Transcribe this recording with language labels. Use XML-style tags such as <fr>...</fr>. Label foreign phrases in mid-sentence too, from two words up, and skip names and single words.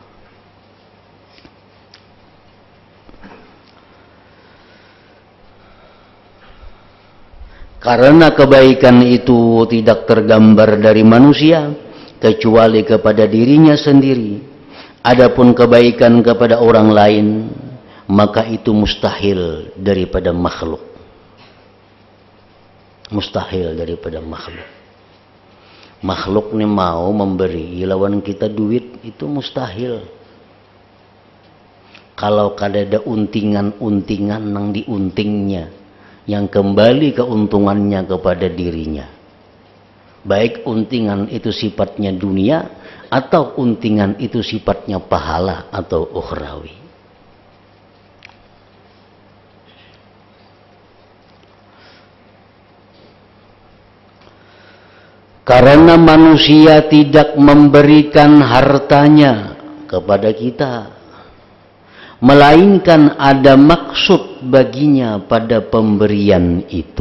<id>Karena kebaikan itu tidak tergambar dari manusia kecuali kepada dirinya sendiri. Adapun kebaikan kepada orang lain, maka itu mustahil daripada makhluk. Mustahil daripada makhluk.</id> <bjn>Makhluk ini mau memberi lawan kita duit, itu mustahil. Kalau kadada untingan-untingan nang diuntingnya, yang kembali keuntungannya kepada dirinya, baik untingan itu sifatnya dunia atau untingan itu sifatnya pahala atau ukhrawi.</bjn> <id>Karena manusia tidak memberikan hartanya kepada kita, melainkan ada maksud baginya pada pemberian itu.</id>